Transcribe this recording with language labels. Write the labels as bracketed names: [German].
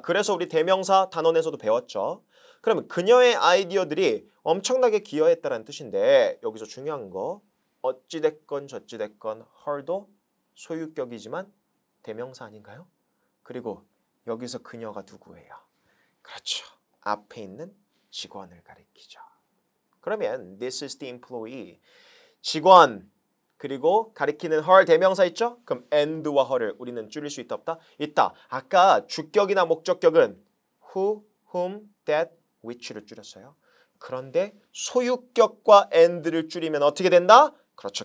[Korean] 그래서 우리 대명사 단원에서도 배웠죠. 그러면 그녀의 아이디어들이 엄청나게 기여했다는 뜻인데 여기서 중요한 거 어찌됐건 저찌됐건 her도 소유격이지만 대명사 아닌가요? 그리고 여기서 그녀가 누구예요? 그렇죠. 앞에 있는 직원을 가리키죠. 그러면 [English] this is the employee. [Korean] 직원 그리고 가리키는 her 대명사 있죠? 그럼 and와 her를 우리는 줄일 수 있다 없다? 있다. 아까 주격이나 목적격은 who, whom, that, which를 줄였어요. 그런데 소유격과 and를 줄이면 어떻게 된다? 그렇죠.